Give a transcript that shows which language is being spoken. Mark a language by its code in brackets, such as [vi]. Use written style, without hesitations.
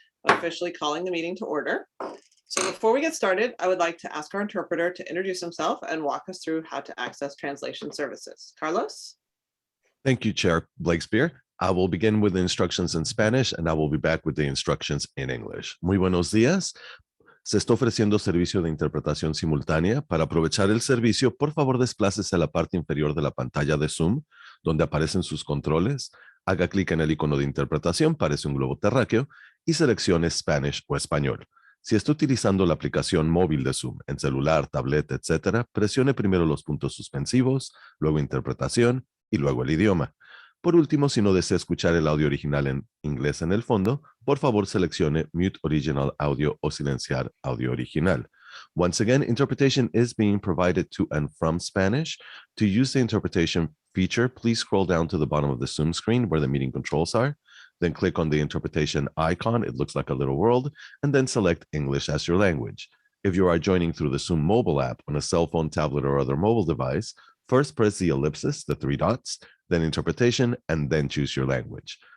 [en] I'm officially calling the meeting to order. So before we get started, I would like to ask our interpreter to introduce himself and walk us through how to access translation services. Carlos? Thank you, Chair Blakespeare. I will begin with the instructions in Spanish and I will be back with the instructions in English. [es] Muy buenos días. Se está ofreciendo servicio de interpretación simultánea. Para aprovechar el servicio, por favor, desplácese a la parte inferior de la pantalla de Zoom, donde aparecen sus controles. Haga clic en el icono de interpretación, parece un globo terráqueo, y seleccione Spanish o español. Si está utilizando la aplicación móvil de Zoom, en celular, tableta, etc., presione primero los puntos suspensivos, luego interpretación y luego el idioma. Por último, si no desea escuchar el audio original en inglés en el fondo, por favor seleccione Mute Original Audio o silenciar audio original. [en] Once again, interpretation is being provided to and from Spanish. To use the interpretation feature, please scroll down to the bottom of the Zoom screen where the meeting controls are. Then click on the interpretation icon. It looks like a little world, and then select English as your language. If you are joining through the Zoom mobile app on a cell phone, tablet, or other mobile device, first press the ellipsis, the three dots, then interpretation, and then choose your language.